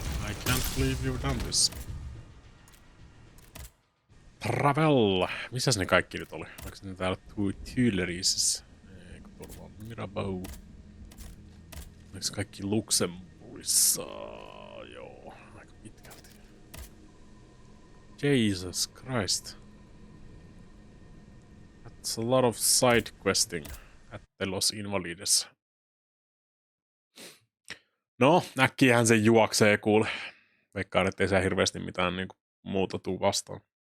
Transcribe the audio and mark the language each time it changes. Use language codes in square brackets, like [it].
[en] I can't believe you've done this. Travel! [fi] Missäs ne kaikki nyt oli? Onko ne täällä Steelrising? Eikö tuolla on Mirabeau? Onko kaikki Luxemburgissa? Joo, aika pitkälti. [en] Jesus Christ. That's a lot of side questing at the Los Invalides. [fi] No, äkkiähän se juoksee kuule. Veikkaan, ettei se hirveästi mitään niinku muuta tuu vastaan.